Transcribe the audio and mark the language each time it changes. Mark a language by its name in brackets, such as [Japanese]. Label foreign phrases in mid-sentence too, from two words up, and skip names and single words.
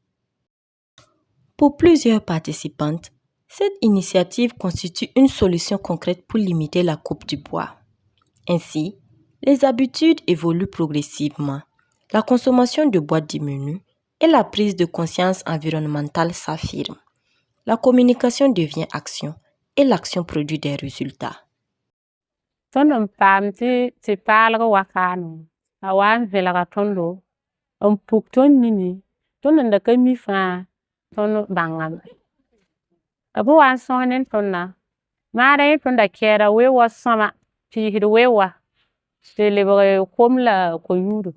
[French] Pour plusieurs participantes, cette initiative constitue une solution concrète pour limiter la coupe du bois. Ainsi, les habitudes évoluent progressivement, la consommation de bois diminue et la prise de conscience environnementale s'affirme. La communication devient action et l'action produit des résultats. [Mossi] Tõnd paam tɩ paalg wakaano a waa n vẽlga tõndo n puk tõnd nini tõnd n da ka mi fãa tõnd bãngame. B waa n sõs ne tõnda maada yẽ tõnd da kɛɛda weoogã sõma piisd weoogã tɩ lebg kom la ko-yũudo.